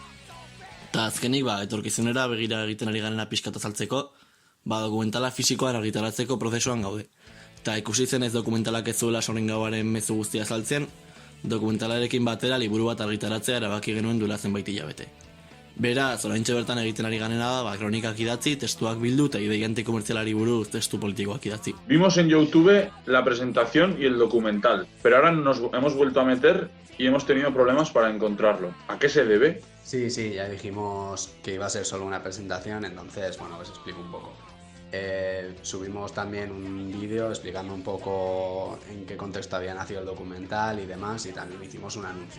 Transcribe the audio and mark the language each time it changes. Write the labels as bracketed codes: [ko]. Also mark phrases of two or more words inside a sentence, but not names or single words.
[eu] Eta azkenik, etorkizunera begira egiten ari garena pixkat azaltzeko, dokumentala fisikoan argitaratzeko prozesuan gaude. Eta ikusi zen ez dokumentalak ez zuela Sorgin Gauaren mezu guztia saltzen, dokumentalarekin batera liburu bat argitaratzea erabaki genuen duela zenbait hilabete. Beraz, oraintxe bertan egiten ari ganena da, kronikak idatzi, testuak bildu eta ideia antikomertzialari buruz testu politikoak idatzi. [es] Vimos en YouTube la presentación y el documental, pero ahora nos hemos vuelto a meter y hemos tenido problemas para encontrarlo. ¿A qué se debe? Sí, ya dijimos que iba a ser solo una presentación, entonces, bueno, os explico un poco. Subimos también un vídeo explicando un poco en qué contexto había nacido el documental y demás, y también hicimos un anuncio.